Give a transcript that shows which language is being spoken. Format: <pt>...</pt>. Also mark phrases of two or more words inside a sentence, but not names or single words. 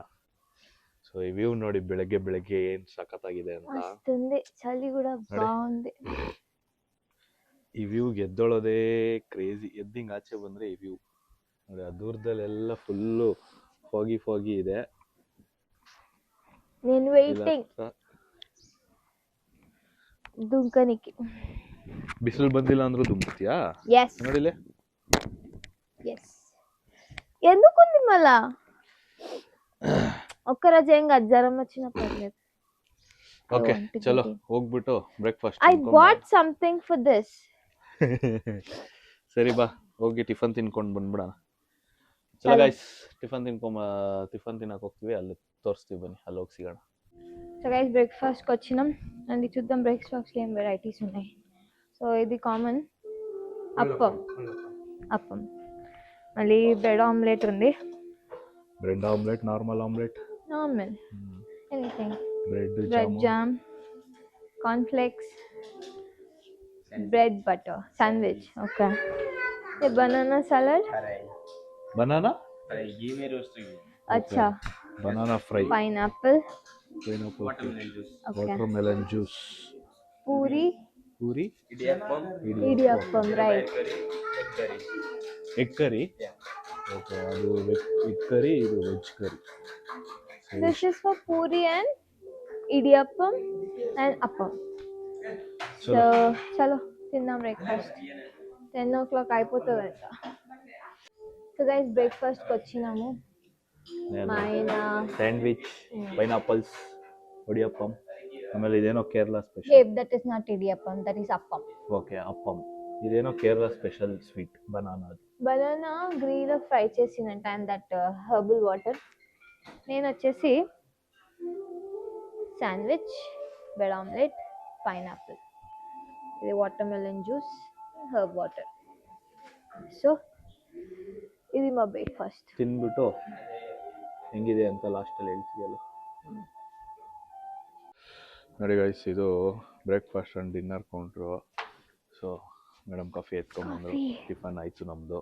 <kn>ಸೊ ಈ ವ್ಯೂ ನೋಡಿ, ಬೆಳಗ್ಗೆ ಏನು ಸಖತ್ತಾಗಿದೆ ಅಂತ. ಚಳಿ ಕೂಡ ಬಾగుంది. ಈ ವ್ಯೂ ಗೆದ್ದೊಳೋದೇ ಕ್ರೇಜಿ. ಎದ್ದಿಂಗ್ ಆಚೆ ಬಂದ್ರೆ ಈ ವ್ಯೂ ನೋಡಿ. ಆ ದೂರದಲ್ಲೆಲ್ಲ</kn> <en>full foggy</en> <kn>ಇದೆ.</kn> <te>నేను వెయిటింగ్ దుంకనికి.</te> <kn>ಬಿಸಿಲು ಬಂದಿಲ್ಲ ಅಂದ್ರೂ ದುಂಕ್ತಿಯಾ?</kn> <en>yes</en> <kn>ನೋಡಿಲೆ.</kn> <te>yes ఎందుకుంది మళ్ళా ఒక్కరోజు ఏం కాదు, జ్వరం వచ్చినా పర్లేదు.</te> <kn>ಓಕೆ ಚಲೋ ಹೋಗ್ಬಿಟ್ಟು ಬ್ರೇಕ್ಫಾಸ್ಟ್.</kn> <en>I bought something for this.</en> <kn>ಸರಿ ಬಾ, ಹೋಗಿ ಟಿಫನ್ ತಿನ್ಕೊಂಡು ಬಂದ್ಬಿಡೋಣ. ಚಲೋ ಗೈಸ್, ಟಿಫನ್ ತಿನ್ನಕ್ಕೆ ಹೋಗ್ತೀವಿ, ಅಲ್ಲಿ ತೋರಿಸ್ತೀವಿ, ಬನ್ನಿ ಅಲ್ಲಿ ಹೋಗಿ ಸಿಗೋಣ.</kn> <en>so guys</en> <te>బ్రేక్ఫాస్ట్కి వచ్చినాం అండ్ చూద్దాం బ్రేక్ఫాస్ట్కి ఏం వెరైటీస్ ఉన్నాయి. సో ఇది కామన్ అప్పం, మళ్ళీ</te> <en>bread omelette</en> <te>ఉంది.</te> <en>bread omelette, normal anything, బ్రెడ్ jam, cornflakes, bread butter, sandwich. ఓకే,</en> <hi>ये</hi> <en>banana salad,</en> <hi>बनाना घी में रोस्ट की. अच्छा,</hi> <en>banana fry,</en> <hi>पाइनएप्पल,</hi> <en>watermelon juice,</en> <hi>पूरी, इडियप्पम, राइट.</hi> <en>egg curry. okay,</en> <kn>ಅದು</kn> <en>egg curry,</en> <kn>ಇದು</kn> <en>veg curry. This is for puri and idiyappam and appam.</en> <te>So chalo తిందాం బ్రేక్ఫాస్ట్. 10 o'clock అయిపోతుందంట.</te> <en>so guys</en> <te>బ్రేక్ఫాస్ట్కి వచ్చినాము. మైన</te> <kn>ಸ್ಯಾಂಡ್ವಿಚ್, ಪೈನಾಪಲ್ಸ್, ಒಡಿಯಪ್ಪಂ, ಆಮೇಲೆ ಇದೇನೋ ಕೇರಳ ಸ್ಪೆಷಲ್.</kn> <en>that is not idiyappam, that is appam.</en> <kn>ಓಕೆ, ಅಪ್ಪಂ. ಇದೇನೋ ಕೇರಳ</kn> <en>special sweet,</en> <te>బనానా</te> <en>green fry</en> <te>చేసినంట</te> <en>and that herbal water.</en> <te>నేను వచ్చేసి శాండ్విచ్,</te> <en>bread omelette,</en> <te>పైనాపిల్, ఇది</te> <en>watermelon juice, herb water.</en> <kn>ಸೊ ಇದು ಮಾ ಬ್ರೇಕ್ಫಾಸ್ಟ್. ತಿನ್ಬಿಟ್ಟು ಹೆಂಗಿದೆ ಅಂತ ಲಾಸ್ಟಲ್ಲಿ ಹೇಳ್ತೀಯಲ್ಲ. ನೋಡಿ ಗೈಸ್, ಇದು</kn> <en>breakfast and dinner counter.</en> <kn>ಸೊ ಮೇಡಮ್ ಕಾಫಿ ಎತ್ಕೊಂಡ್ಬಂದ್ರು, ಟಿಫನ್ ಆಯಿತು ನಮ್ಮದು.</kn>